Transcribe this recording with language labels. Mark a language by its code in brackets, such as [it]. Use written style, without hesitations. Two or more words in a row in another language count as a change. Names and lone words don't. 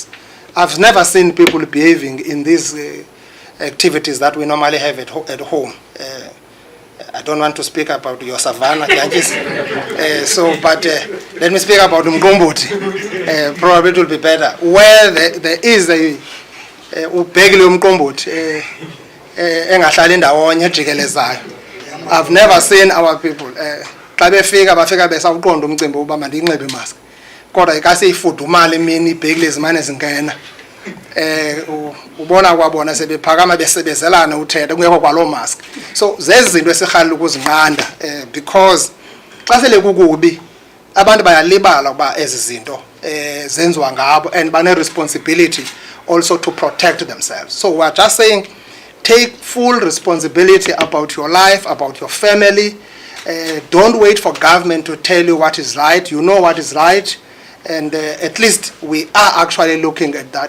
[en] I've never seen people behaving in these activities that we normally have at home. I don't want to speak about your savannah, judges. But let me speak about Mgombothi. Probably it will be better. Where there is a [xh] ubhekile umqombothi engahlali ndawonye ejikelezayo. [en] I've never seen our people [xh] xa bafika besawuqonda umcimbi uba mandinxibe imask. Kodwa ikaseyifudumala imini ibhekile zimane zingena. Ubona kwabona sebephakama besebezelana uthetha kungekho kwalo mask. So zezi zinto esirhalela ukuzinqanda because xa sele kukubi abantu bayalibala ukuba ezi zinto zenziwa ngabo and bane [en] responsibility also to protect themselves. So we're just saying, take full responsibility about your life, about your family. Don't wait for government to tell you what is right. You know what is right. And at least we are actually looking at that.